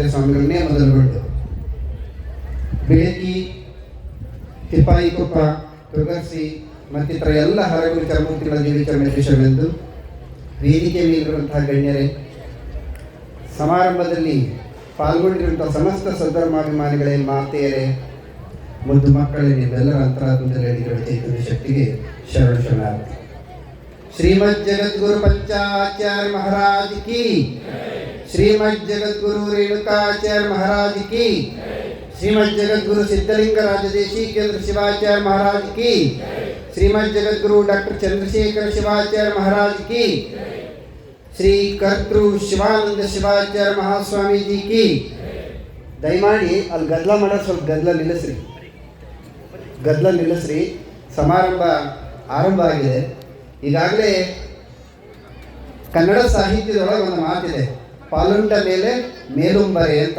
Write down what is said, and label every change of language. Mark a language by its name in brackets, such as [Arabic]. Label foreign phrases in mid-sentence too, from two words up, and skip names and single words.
[Kannada] ಸ್ವಾಮಿಗಳನ್ನೇ ಮೊದಲುಗೊಂಡು ಬೆಳಗಿ, ತಿಪ್ಪಾಯಿಕೊಪ್ಪ, ತುಗರ್ಸಿ ಮತ್ತಿತರ ಎಲ್ಲ ಹರಗುರು ಚರಮೂರ್ತಿಗಳ ದೇವಿ ಚರಮೇಶ್ವರನೆಂದು ವೇದಿಕೆ ಮೇಲಿರುವಂತಹ ಗಣ್ಯರೇ, ಸಮಾರಂಭದಲ್ಲಿ ಪಾಲ್ಗೊಂಡಿರುವಂತಹ ಸಮಸ್ತ ಸದ್ಧರ್ಮಾಭಿಮಾನಿಗಳೇ, ಮಾತೆಯರೇ, ಮುದ್ದು ಮಕ್ಕಳೇ, ನೀವೆಲ್ಲರ ಅಂತರಾತ್ಮದಲ್ಲಿ ಅಡಿಗಳ ಚೈತನ್ಯ ಶಕ್ತಿಗೆ ಶರಣಾರ್ಥಿ. [Hindi] श्रीमद् जगद्गुरु पंचाचार्य महाराज की, श्रीमद् जगद्गुरु रेणुकाचार्य महाराज की, श्रीमद् जगद्गुरु सिद्धलिंग राजदेशी केंद्र शिवाचार्य महाराज की, श्रीमद् जगद्गुरु डॉक्टर चंद्रशेखर शिवाचार्य महाराज की, श्री कर्तृ शिवानंद शिवाचार्य महास्वामी जी की. [Kannada] ದಯಮಾಡಿ ಅಲ್ಲಿ ಗದ್ದಲ ಮಾಡೋದು ಸ್ವಲ್ಪ ಗದ್ದಲ ನಿಲ್ಲಿಸ್ರಿ. ಸಮಾರಂಭ ಆರಂಭ ಆಗಿದೆ. ಈಗಾಗಲೇ ಕನ್ನಡ ಸಾಹಿತ್ಯದೊಳಗೆ ಒಂದು ಮಾತಿದೆ, ಪಾಲುಂಡ ಮೇಲೆ ಮೇಲುಂಬರೆ ಅಂತ.